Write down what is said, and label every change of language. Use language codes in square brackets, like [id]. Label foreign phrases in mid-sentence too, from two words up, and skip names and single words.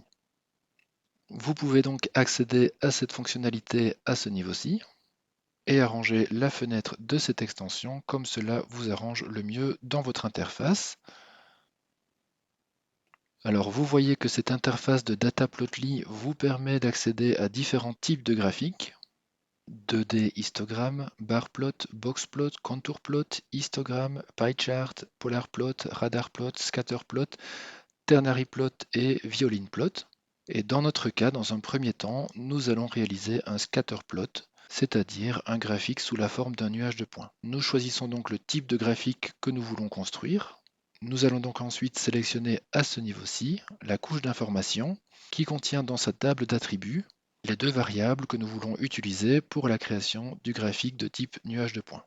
[fr] Vous pouvez donc accéder à cette fonctionnalité à ce niveau-ci et arranger la fenêtre de cette extension comme cela vous arrange le mieux dans votre interface. Alors vous voyez que cette interface de Dataplotly vous permet d'accéder à différents types de graphiques. [en] 2D histogramme, bar plot, box plot, contour plot, histogramme, pie chart, polar plot, radar plot, scatter plot, ternary plot et violin plot. [fr] Et dans notre cas, dans un premier temps, nous allons réaliser un [en] scatter plot, [fr] c'est-à-dire un graphique sous la forme d'un nuage de points. Nous choisissons donc le type de graphique que nous voulons construire. Nous allons donc ensuite sélectionner à ce niveau-ci la couche d'information qui contient dans sa table d'attributs les deux variables que nous voulons utiliser pour la création du graphique de type nuage de points.